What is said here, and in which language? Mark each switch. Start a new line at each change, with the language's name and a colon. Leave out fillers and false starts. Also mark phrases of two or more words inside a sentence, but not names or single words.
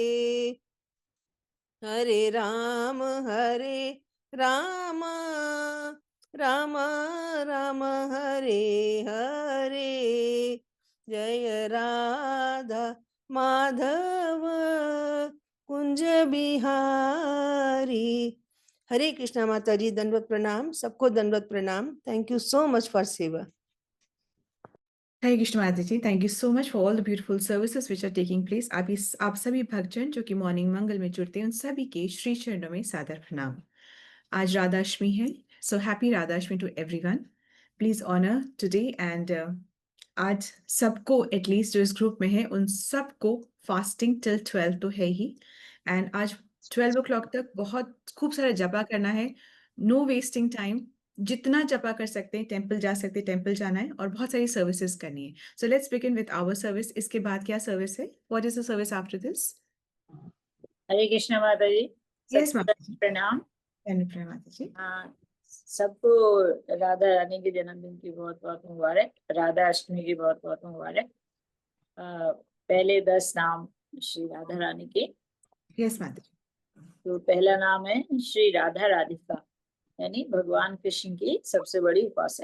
Hindi: हरे राम राम राम हरे हरे, जय राधा माधव कुंज बिहारी। हरे कृष्णा माता जी, दंडवत प्रणाम, सबको दंडवत प्रणाम।
English: thank you so much for सेवा।
Hindi: हरे कृष्ण माता जी,
English: thank you so much for all the beautiful services which are taking place.
Hindi: आप सभी भक्तजन जो कि मॉर्निंग मंगल में जुड़ते हैं, उन सभी के श्री चरणों में सादर प्रणाम। आज राधाष्टमी है,
English: so happy राधाष्टमी to everyone। please honor today and
Hindi: आज सबको एटलीस्ट जो इस ग्रुप में है उन सबको
English: fasting till 12
Hindi: तो है ही, एंड आज 12 o'clock तक बहुत खूब सारा जपा करना है।
English: no wasting time,
Hindi: जितना जपा कर सकते हैं, टेम्पल जा सकते हैं, टेम्पल जाना है, और बहुत सारी सर्विसेज करनी है।
English: so let's begin with our service.
Hindi: इसके बाद क्या सर्विस है?
English: what is the service after this?
Hindi: हरे कृष्ण माता जी, यस सबको माता जी, प्रणाम। धन्यवाद माता जी। हाँ, सबको राधा रानी के जन्मदिन की बहुत बहुत मुबारक, राधा अष्टमी की बहुत बहुत मुबारक। पहले 10 नाम श्री राधा रानी के। यस माता जी। तो पहला नाम है श्री राधा राधिका, यानी भगवान कृष्ण की सबसे बड़ी उपासक।